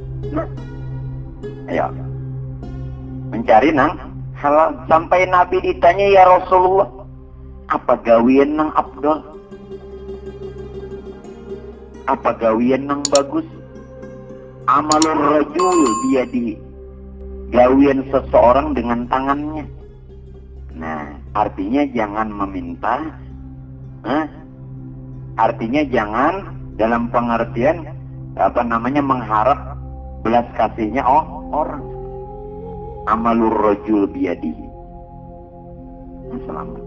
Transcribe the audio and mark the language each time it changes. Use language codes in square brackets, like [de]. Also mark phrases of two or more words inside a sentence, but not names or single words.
[bjn] Ayo, mencari nang halal. Sampai Nabi ditanya, ya Rasulullah, apa gawian nang afdal? Apa gawian nang bagus? [ar] Amalur rajul biyadihi, [bjn] gawian seseorang dengan tangannya. [id] Nah, artinya jangan meminta, artinya jangan dalam pengertian mengharap belas kasihnya orang. [ar] Amalur rajul biyadihi. [bjn] Nah, selamat.